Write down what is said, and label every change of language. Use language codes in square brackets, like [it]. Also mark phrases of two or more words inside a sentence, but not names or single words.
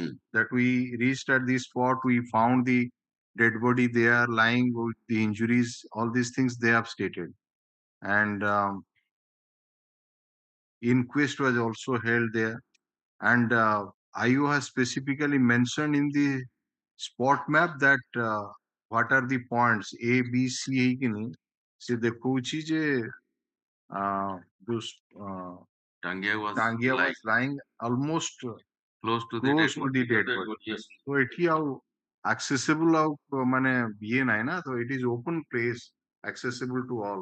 [en] That we reached at the spot, we found the dead body there lying with the injuries. All these things they have stated, and inquest was also held there. And IO has specifically mentioned in the spot map that what are the points A, B, C [or] ହେଇକି ନି ସେ ଦେଖଉଛି ଯେ those [en] Tangia was lying almost close to the close dead to the dead body. Yes. [or] So ଏଠି ଆଉ accessible ଆଉ ମାନେ ଇଏ ନାହିଁ ନା, [en] so it is open place, accessible to all.